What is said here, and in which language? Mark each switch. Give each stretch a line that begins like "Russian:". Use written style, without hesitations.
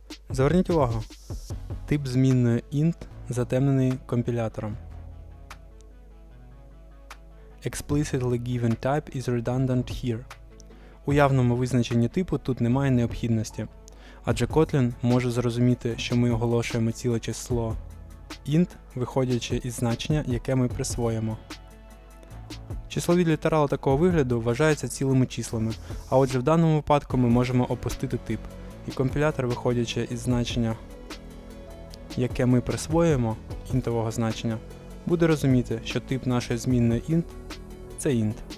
Ukrainian: Зверніть увагу, тип змінної int затемнений компілятором.
English: Explicitly given type is redundant here.
Ukrainian: У явному визначенні типу тут немає необхідності, адже Kotlin може зрозуміти, що ми оголошуємо ціле число int, виходячи із значення, яке ми присвоїмо. Числові літерали такого вигляду вважаються цілими числами, а отже в даному випадку ми можемо опустити тип, і компілятор, виходячи із значення, яке ми присвоюємо, інтового значення, буде розуміти, що тип нашої змінної int – це int.